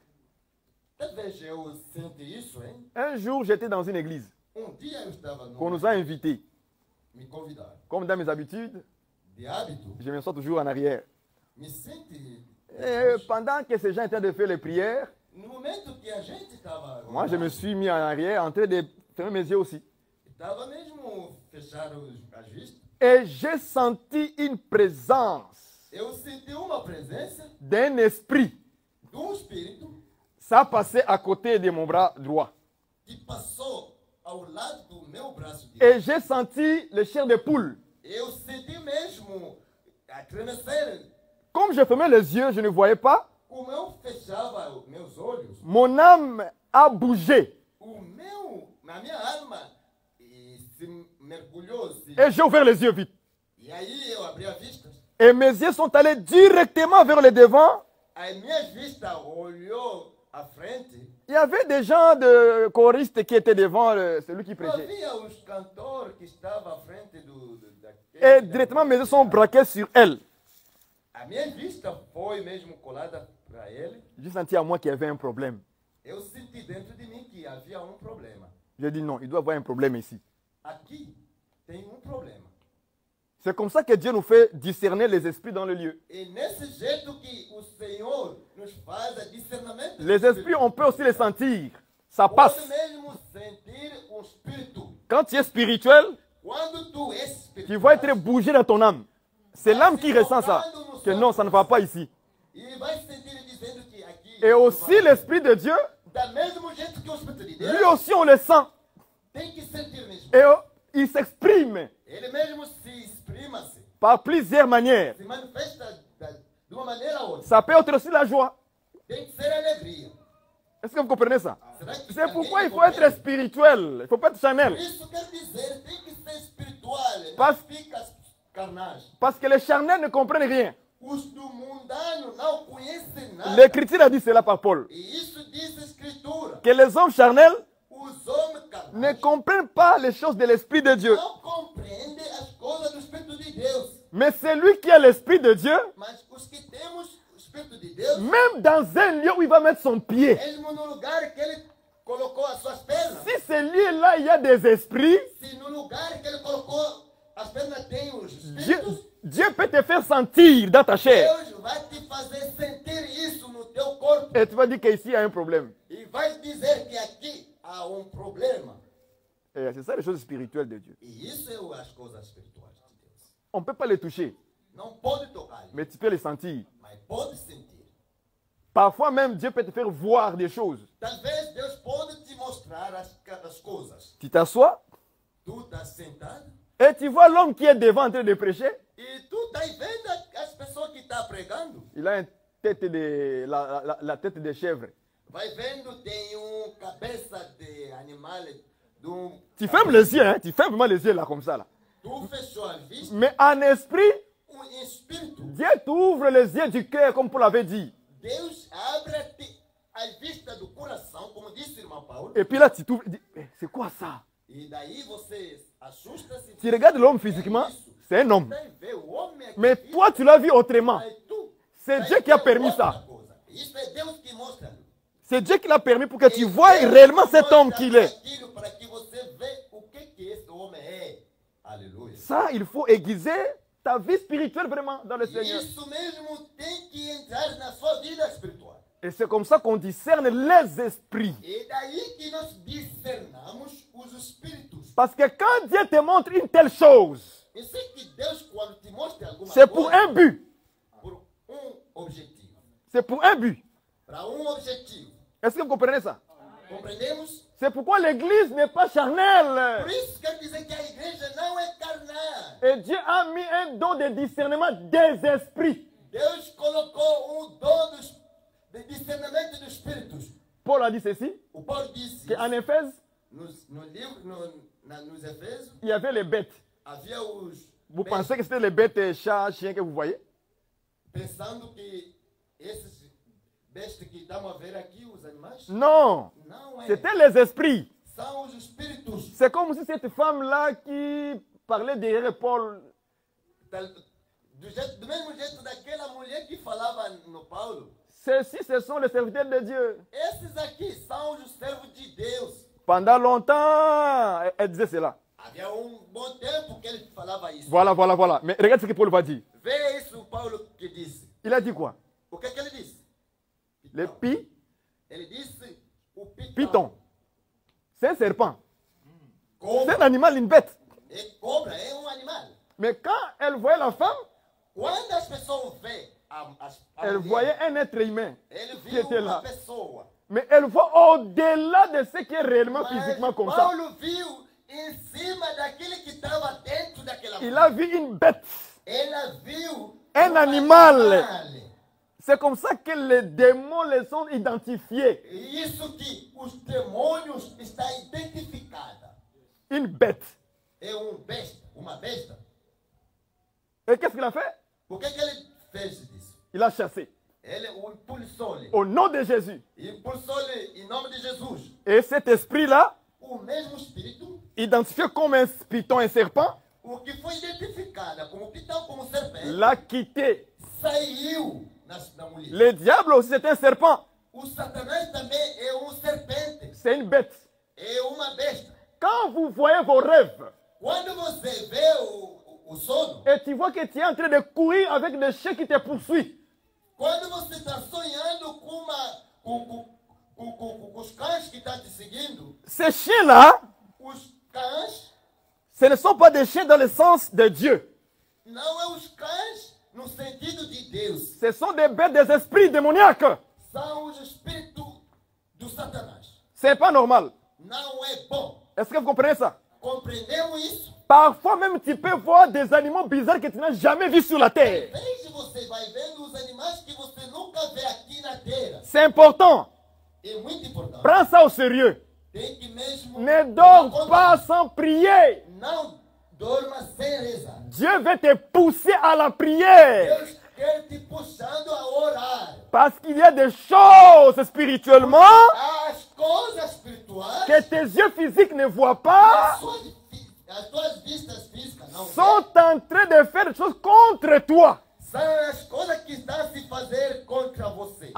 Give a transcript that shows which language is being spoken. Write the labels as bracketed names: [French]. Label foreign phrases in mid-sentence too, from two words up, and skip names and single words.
[French] Un jour j'étais dans une église qu'on nous a invités. Comme dans mes habitudes, je me sens toujours en arrière. Et pendant que ces gens étaient de faire les prières, Moi, je me suis mis en arrière, en train de fermer mes yeux aussi. [Portuguese] Estava mesmo fechar as vistas. [French] Et j'ai senti une présence [Portuguese] Eu senti uma presença [French] d'un esprit. [Portuguese] Espírito [French] Ça passait à côté de mon bras droit. [Portuguese] que passou ao lado do meu braço direito. [French] Et j'ai senti le chair de poule. [Portuguese] Eu senti mesmo a tremecer. [French] Comme je fermais les yeux, je ne voyais pas. [Portuguese] Como eu fechava os meus olhos, [French] Mon âme a bougé. [Portuguese] a minha alma se mergulhou. [French] Et j'ai ouvert les yeux vite. [Portuguese] E aí eu abri a vista. [French] Et mes yeux sont allés directement vers le devant. [Portuguese] As minhas vistas olhou à frente. [French] Il y avait des gens de choristes qui étaient devant celui qui prêchait. [Portuguese] Havia os cantores que estavam à frente [French] Et directement mes yeux sont braqués sur elle. [Portuguese] A minha vista foi mesmo colada para ele. [French] J'ai senti à moi qu'il y avait un problème. [Portuguese] Eu senti dentro de mim que havia problema. [French] J'ai dit non, il doit y avoir un problème ici. [Portuguese] Aqui tem problema. [French] C'est comme ça que Dieu nous fait discerner les esprits dans le lieu. [Portuguese] E nesse jeito que o Senhor nos faz discernimento. [French] Les esprits, on peut aussi les sentir. Ça passe. [Portuguese] Pode mesmo sentir espírito. [French] Quand tu es spirituel, [Portuguese] Quando tu és espiritual, [French] tu vas être bougé dans ton âme. C'est l'âme qui ressent ça. Que non, ça ne va pas ici. [Portuguese] E vai sentir dizendo que aqui. [French] Et aussi l'Esprit de Dieu, [Portuguese] Da mesmo jeito que o Espírito de Deus [French] lui aussi on le sent. [Portuguese] tem que sentir mesmo. [French] Et il s'exprime [Portuguese] Ele mesmo se exprima-se, [French] par plusieurs manières. [Portuguese] se manifesta de uma maneira ou outra. [French] Ça peut être aussi la joie. [Portuguese] Tem que ser alegria. [French] Est-ce que vous comprenez ça? [Portuguese] Será que [French] C'est [Portuguese] alguém [French] pourquoi il faut [Portuguese] compreende? [French] être spirituel. Il ne faut pas être charnel. [Portuguese] Isso quer dizer, tem que ser espiritual, [French] Pas- [Portuguese] não fica carnage. [French] Parce que les charnels ne comprennent rien. [Portuguese] Os do mundano não conhecem nada. [French] L'Écriture a dit cela par Paul. [Portuguese] E isso diz a Escritura. [French] Que les hommes charnels [Portuguese] Os homens [French] ne [Portuguese] carnais [French] comprennent pas les choses de l'Esprit de Dieu. [Portuguese] não compreendem as coisas do Espírito de Deus. [French] Mais celui qui a l'Esprit de Dieu, [Portuguese] Mas os que temos o Espírito de Deus, [French] même dans un lieu où il va mettre son pied, [Portuguese] mesmo no lugar que ele colocou as suas pernas, [French] si ce lieu-là, il y a des esprits, [Portuguese] se no lugar que ele colocou as pernas tem os [French] Dieu, [Portuguese] espíritos, [French] Dieu peut te faire sentir dans ta chair. [Portuguese] Deus vai te fazer sentir isso no teu corpo. [French] Et tu vas dire qu'ici, il y a un problème. [Portuguese] E vai dizer que aqui há problema. [French] Et c'est ça les choses spirituelles de Dieu. [Portuguese] E isso é as coisas espirituais de Deus. [French] On ne peut pas les toucher, [Portuguese] Não pode tocar, [French] mais tu peux les sentir. [Portuguese] mas pode sentir. [French] Parfois même, Dieu peut te faire voir des choses. [Portuguese] Talvez Deus pode te mostrar as coisas. [French] Tu t'assois [Portuguese] Tu estás sentado [French] et tu vois l'homme qui est devant en train de prêcher. [Portuguese] e tu estás vendo as pessoas que estão pregando. [French] Il a une tête de, la tête de chèvre. [Portuguese] Vai vendo, tem cabeça de animal. [French] Tu fermes les yeux, hein? Tu fermes vraiment les yeux là comme ça. Là. [Portuguese] Tu fechou a vista, [French] Mais en esprit, [Portuguese] espírito. [French] Dieu t'ouvre les yeux du cœur comme Paul l'avait dit. [Portuguese] Deus abre a vista do coração, como disse o irmão Paulo. [French] Et puis là, tu t'ouvres. C'est quoi ça? [Portuguese] E daí você assusta-se. [French] Tu regardes l'homme physiquement, c'est un homme. [Portuguese] Vai ver o homem aqui. [French] Mais toi, tu l'as vu autrement. [Portuguese] Mas tu [French] C'est [Portuguese] vai [French] Dieu qui a [Portuguese] ver [French] permis [Portuguese] outra [French] ça. [Portuguese] coisa. Isso é Deus que mostra. [French] C'est Dieu qui l'a permis pour que tu [Portuguese] E [French] vois [Portuguese] Deus [French] réellement cet [Portuguese] mostra [French] homme qu'il est. [Portuguese] aquilo para que você veja o que esse homem é. Aleluia. [French] Ça, il faut aiguiser ta vie spirituelle vraiment dans le Seigneur. [Portuguese] Isso mesmo tem que entrar na sua vida espiritual. [French] Et c'est comme ça qu'on discerne les esprits. [Portuguese] E daí que nós discernamos os espíritos. [French] Parce que quand Dieu te montre une telle chose, [Portuguese] Eu sei que Deus, quando te mostra alguma [French] c'est pour [Portuguese] coisa, [French] un but. [Portuguese] por objetivo. [French] C'est pour un but. [Portuguese] Para objetivo. [French] Est-ce que vous comprenez ça? [Portuguese] Compreendemos? [French] C'est pourquoi l'église n'est pas charnelle. [Portuguese] Por isso quer dizer que a igreja não é carnal. [French] Et Dieu a mis un don de discernement des esprits. [Portuguese] Deus colocou dom de discernimento dos espíritos. [French] Paul a dit ceci, [Portuguese] O Paulo disse [French] qu'en Éphèse, [Portuguese] no livro, nos Efésios, [French] il y avait les bêtes. [Portuguese] havia os [French] Vous pensez que c'était les bêtes, chats, chiens que vous voyez? [Portuguese] pensando que esses bestas que estamos a ver aqui, os animais, [French] Non, [Portuguese] não é. [French] c'était les esprits. [Portuguese] São os espíritos. [French] C'est comme si cette femme-là qui parlait derrière Paul, [Portuguese] Do mesmo jeito daquela mulher que falava no Paulo. [French] ceux-ci, ce sont les serviteurs de Dieu. [Portuguese] Esses aqui são os servos de Deus. [French] Pendant longtemps, elle disait cela. [Portuguese] Havia bom tempo que ele falava isso. [French] Voilà, voilà, voilà. Mais regarde ce que Paul va dire. [Portuguese] Vê isso o Paulo que disse. [French] Il a dit quoi? [Portuguese] O que ele disse? [French] Les pi, [Portuguese] Ele disse o [French] Python. c'est un serpent. C'est [Portuguese] Cobra. [French] un animal, une bête. [Portuguese] E cobra é um animal. [French] Mais quand elle voyait la femme, [Portuguese] Quando as pessoas veem a [French] elle [Portuguese] mulher, [French] voyait un être humain. [Portuguese] ele [French] que [Portuguese] viu [French] était [Portuguese] uma [French] là. [Portuguese] pessoa. [French] Mais elle voit au-delà de ce qui est réellement [Portuguese] Mas [French] physiquement comme ça. [Portuguese] Paulo viu em cima daquele que estava dentro daquela [French] Il [Portuguese] mulher. [French] a vu une bête. [Portuguese] Ela viu [French] Un animal. C'est comme ça que les démons les sont identifiés. [Portuguese] Isso que os demônios está identificada. [French] Une bête. [Portuguese] É besta, uma besta. [French] Et qu'est-ce qu'il a fait? [Portuguese] Por que ele fez isso? [French] Il a chassé. [Portuguese] Ele o impulsou-lhe. [French] Au nom de Jésus. [Portuguese] Impulsou-lhe em nome de Jesus. [French] Et cet esprit-là, [Portuguese] O mesmo espírito, [French] identifié comme un python, un serpent, [Portuguese] o que foi identificada como pitão, como serpente, [French] l'a quitté. [Portuguese] saiu na mulher. [French] Le diable aussi, c'est un serpent. [Portuguese] O Satanás também é serpente. [French] C'est une bête. [Portuguese] É uma besta. [French] Quand vous voyez vos rêves, [Portuguese] Quando você vê o sono, [French] et tu vois que tu es en train de courir avec des chiens qui te poursuivent, [Portuguese] quando você está sonhando com os cães que estão te seguindo, [French] ces chiens-là, [Portuguese] os cães [French] ce ne sont pas des chiens dans le sens de Dieu. [Portuguese] não é os cães no sentido de Deus. [French] Ce sont des bêtes des esprits démoniaques. [Portuguese] São os espíritos do Satanás. [French] C'est pas normal. [Portuguese] Não é bom. [French] Est-ce que vous comprenez ça? [Portuguese] Compreendemos isso? [French] Parfois même tu peux voir des animaux bizarres que tu n'as jamais vus sur la terre. [Portuguese] Desde você vai vendo os animais que você nunca vê aqui na terra. [French] C'est important. [Portuguese] É muito importante. [French] Prends ça au sérieux. [Portuguese] Tem que mesmo [French] Ne [Portuguese] tomar [French] dors [Portuguese] conta [French] pas [Portuguese] disso. [French] sans prier. [Portuguese] Não dorma sem rezar. [French] Dieu veut te pousser à la prière. [Portuguese] Deus quer te puxando a orar. [French] Parce qu'il y a des choses spirituellement [Portuguese] As coisas espirituais, [French] que tes yeux physiques ne voient pas, [Portuguese] as tuas vistas físicas não [French] sont en train de faire des choses contre toi. [Portuguese] são as coisas que estão a se fazer contra você.